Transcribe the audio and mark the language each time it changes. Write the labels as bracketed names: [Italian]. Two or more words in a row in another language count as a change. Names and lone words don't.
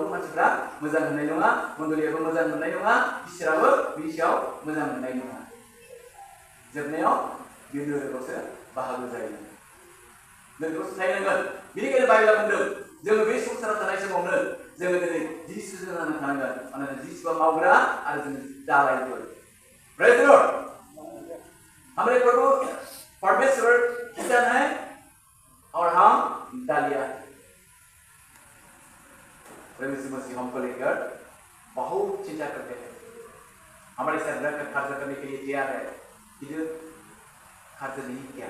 [Bodo] मानसिफ्रा मोजां मोननाय नङा मण्डलीयाबो मोजां मोननाय नङा इसोराबो बिनि सायाव मोजां मोननाय नङा जोबनायाव बियो नोगोरावसो बाहागो जायो नोगोरावसो थाहैनांगोन बेनिखायनो बाइबेला बुंदों जोङो बे संसाराव थानाय समावनो जोङो दिनै जिसुजों नांनानै थानांगोन मानोना जिसुआ मावग्रा आरो जों दालायफोर [English] praise the lord [Hindi] हमारे प्रभु परमेश्वर किसान है प्रभु यीशु मसीह हमको लेकर बहुत चिंता करते हैं, हमारे साथ रहकर खर्च करने के लिए तैयार है, कि खर्च नहीं किया।